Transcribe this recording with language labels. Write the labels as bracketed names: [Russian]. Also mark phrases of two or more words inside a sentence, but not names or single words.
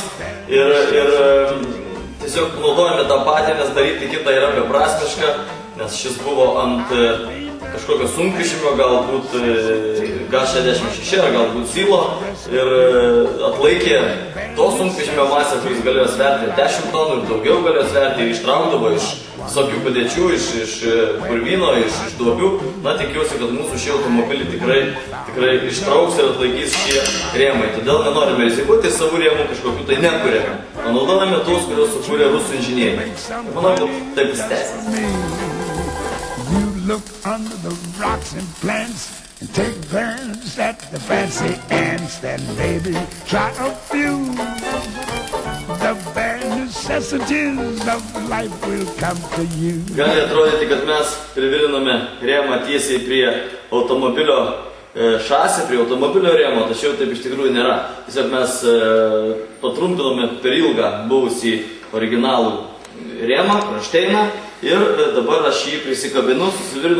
[Lithuanian] Ir tiesiog naudojame tą patį, nes daryti kitą yra beprasmiška, nes šis buvo ant kažkokio sunkvežimio, galbūt G66 ar galbūt Silo ir atlaikė to sunkvežimio masę, kuris galėjo sverti 10 tonų ir daugiau galėjo sverti ir ištraukdavo iš visokių padėčių, iš purvyno, iš duobių. Na, tikiuosi, kad mūsų šie automobiliai tikrai ištrauks ir atlaikys šie rėmai. Todėl nenorime rizikuoti savų rėmų kažkokių tai nekuriame. O naudojame tos, kurios sukūrė rusų inžinieriai. Manau, kad taip pasiteisins. [English] Look under the rocks and plants and take turns at the fancy ants. Then maybe try a few. The bare necessities of life will come to you. [Lithuanian] Gali atrodyti, kad mes priviliname rėmą tiesiai prie automobilio šasį, prie automobilio rėmo, tačiau taip iš tikrųjų nėra. Tiesiog mes patrumpinome per ilgą buvusį originalų rėmą, kronšteiną ir dabar aš jį prisikabinu, susivirinu